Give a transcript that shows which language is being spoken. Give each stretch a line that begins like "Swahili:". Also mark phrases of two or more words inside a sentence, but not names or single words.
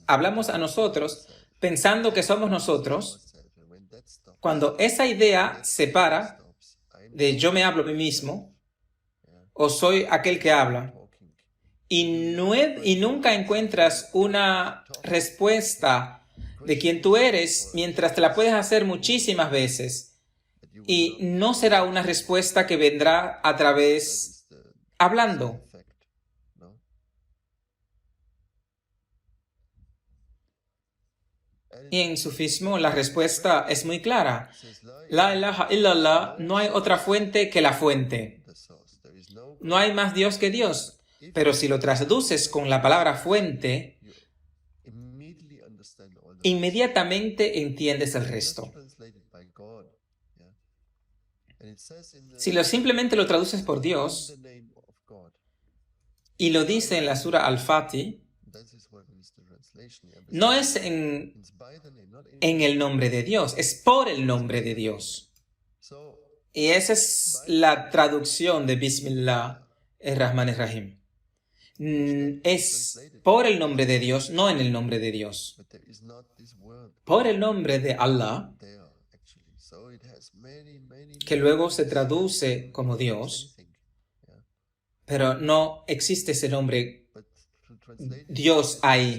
Spanish: hablamos a nosotros pensando que somos nosotros, cuando esa idea se para de yo me hablo a mí mismo o soy aquel que habla, y nunca encuentras una respuesta de quién tú eres, mientras te la puedes hacer muchísimas veces, y no será una respuesta que vendrá a través hablando. Y en sufismo la respuesta es muy clara.
Arabic: لا إله إلا الله,
Spanish: no hay otra fuente que la fuente. No hay más Dios que Dios. Pero si lo traduces con la palabra fuente, inmediatamente entiendes el resto. Si simplemente lo traduces por Dios, y lo dice en la sura Al-Fatih, no es en el nombre de Dios, es por el nombre de Dios. Y esa es la traducción de
Arabic: بسم الله الرحمن الرحيم.
Spanish: Es por el nombre de Dios, no en el nombre de Dios. Por el nombre de Allah, que luego se traduce como Dios, pero no existe ese nombre Dios ahí.